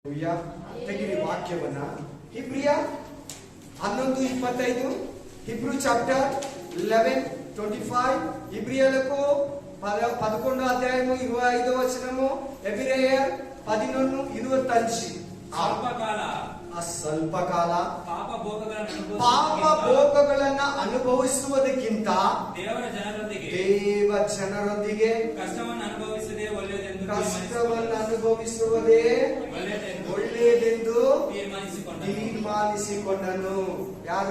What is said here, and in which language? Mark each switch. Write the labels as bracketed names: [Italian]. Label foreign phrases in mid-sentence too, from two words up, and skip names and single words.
[Kannada] ತೆಗಿರಿ ವಾಕ್ಯವನ್ನ ಇಬ್ರಿಯ 11:25 [English] Hebrew chapter [Kannada] 11:25 [Telugu] ఇబ్రియలకు 11 అధ్యాయము 25 వచనము ఎబ్రియర్ [Kannada] 11:25 ಸ್ವಲ್ಪಕಾಲ ಪಾಪ ಭೋಗಗಳನ್ನು ಅನುಭವಿಸುವುದಕ್ಕಿಂತ ದೇವ ಜನರೊಂದಿಗೆ ಕಷ್ಟವನ್ನು ಅನುಭವಿಸುವುದೇ ಒಳ್ಳೆಯದೆಂದು ತೀರ್ಮಾನಿಸಿಕೊಂಡನು. ಯಾರು?